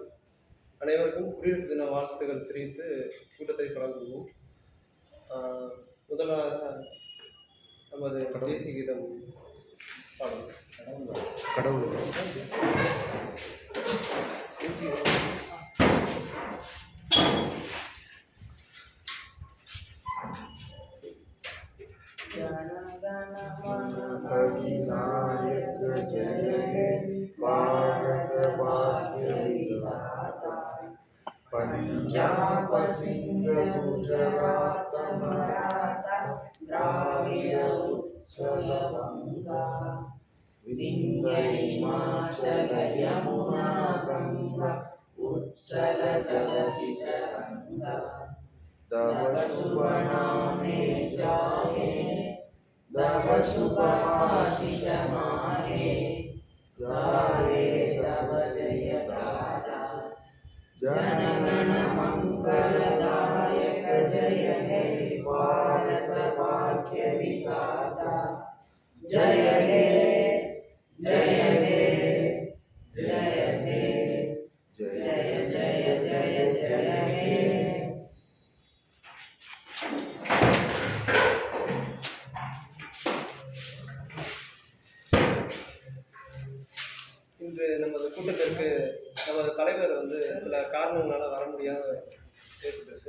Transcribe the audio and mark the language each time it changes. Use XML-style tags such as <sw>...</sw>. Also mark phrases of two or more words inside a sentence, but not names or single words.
<ta>அனைவருக்கும் குடியரசு தின வாழ்த்துக்கள் தெரிவித்து கூட்டத்தை தொடங்குவோம். முதலாக நமது தேசிய கீதம் பாடும். கடவுள் தேசிய</ta> <bn>অধিনায়ক জয় হে ভারত ভাগ্য বিধাতা পাঞ্জাব সিন্ধ গুজরাট মারাঠা দ্রাবিড় উৎকল গঙ্গা বিন্ধ্য হিমাচল যমুনা গঙ্গা উচ্ছল জলধি তরঙ্গ তব শুভ নামে জাহে তব শুভ আশীষ মাহে গাহে তব জয় গাথা জনগণ মঙ্গলদায়ক জয় হে ভারত ভাগ্য বিধাতা জয় হে জয় হে জয় হে জয় জয় জয় জয় হে.</bn> <ta>இன்று நமது கூட்டத்திற்கு நமது தலைவர் சில காரணங்களால் வர முடியாமல் ஏற்பட்டுச்சு.</ta>